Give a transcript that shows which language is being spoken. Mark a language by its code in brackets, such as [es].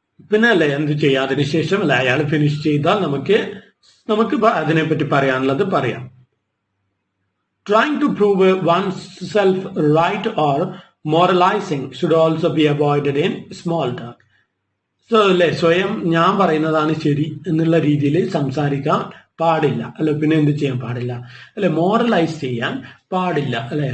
[ml] പിന്നെ എന്ത് ചെയ്യാം, അതിനുശേഷം അയാൾ ഫിനിഷ് ചെയ്താൽ നമുക്ക് അതിനെപ്പറ്റി പറയാനുള്ളത് പറയാം. [en] Trying to prove oneself right or moralizing should also be avoided in small talk. [ml] So സ്വയം ഞാൻ പറയുന്നതാണ് ശരി എന്നുള്ള രീതിയിൽ സംസാരിക്കാൻ പാടില്ല അല്ലെ. പിന്നെ എന്ത് ചെയ്യാൻ പാടില്ല മോറലൈസ് ചെയ്യാൻ പാടില്ല അല്ലെ.